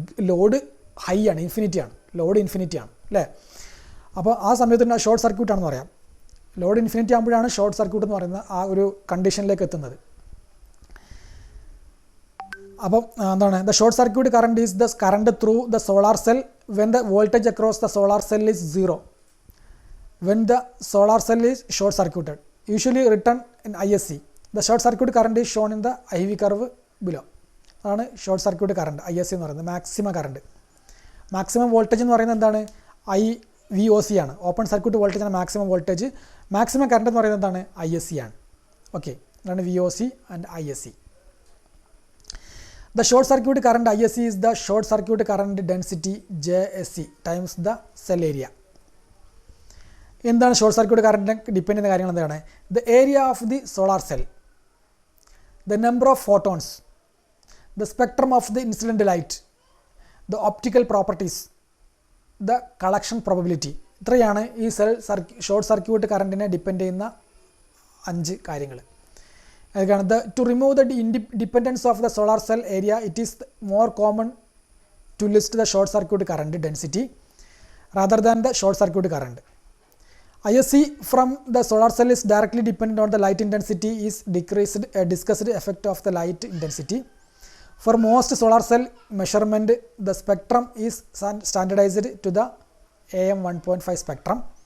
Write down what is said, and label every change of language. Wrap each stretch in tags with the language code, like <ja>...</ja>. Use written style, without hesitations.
<ml>Load high ആണ്, load infinity ആണ് അല്ലേ. അപ്പോൾ ആ സമയത്ത് ഷോർട്ട് സർക്യൂട്ടാണെന്ന് പറയാം. ലോഡ് ഇൻഫിനിറ്റി ആകുമ്പോഴാണ് ഷോർട്ട് സർക്യൂട്ട് എന്ന് പറയുന്ന ആ ഒരു കണ്ടീഷനിലേക്ക് എത്തുന്നത്. അപ്പം എന്താണ്?</ml> <en>The short circuit current is the current through the solar cell when the voltage across the solar cell is zero. When the solar cell is short circuited, usually written in ISC. The short circuit current is shown in the IV curve below.</en> <ml>അതാണ് short circuit current, ISC എന്ന് പറയുന്നത്. Maximum current, maximum voltage എന്ന് പറയുന്നത് എന്താണ്? IVOC ആണ്. Open circuit voltage ആണ് maximum voltage. Maximum current എന്ന് പറയുന്നത് എന്താണ്? ISC ആണ്. ഓക്കെ, അതാണ് VOC and ISC.</ml> <en>The short circuit current ISC is the short circuit current density JSC times the cell area.</en> <ml>എന്താണ് ഷോർട്ട് സർക്യൂട്ട് കറണ്ടിനെ ഡിപ്പെൻഡ് ചെയ്യുന്ന കാര്യങ്ങൾ എന്താണ്?</ml> <en>The area of the solar cell, the number of photons, the spectrum of the incident light, the optical properties, the collection probability.</en> <ml>ഇത്രയാണ് ഈ short circuit കറണ്ടിനെ depend ചെയ്യുന്ന 5 കാര്യങ്ങൾ. അതൊക്കെയാണ്</ml> <en>To remove the dependence of the solar cell area. It is more common to list the short circuit current density rather than the short circuit current. ISC from the solar cell is directly dependent on the light intensity is discussed effect of the light intensity. For most solar cell measurement, the spectrum is standardized to the AM 1.5 spectrum.</en>